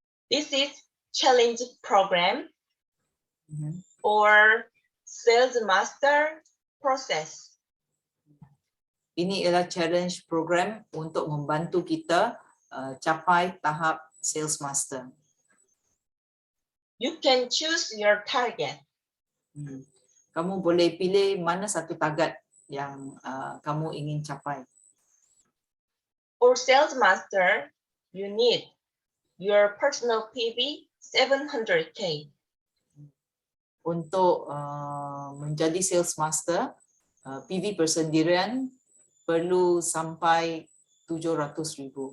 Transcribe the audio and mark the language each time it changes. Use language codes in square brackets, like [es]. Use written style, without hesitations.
[en] This is challenge program or sales master process. [ms] Ini ialah challenge program untuk membantu kita capai tahap sales master. [en] You can choose your target. [ms] Kamu boleh pilih mana satu target yang kamu ingin capai. [en] For sales master, you need your personal PV 700K. [ms] Untuk menjadi sales master, PV persendirian perlu sampai 700,000.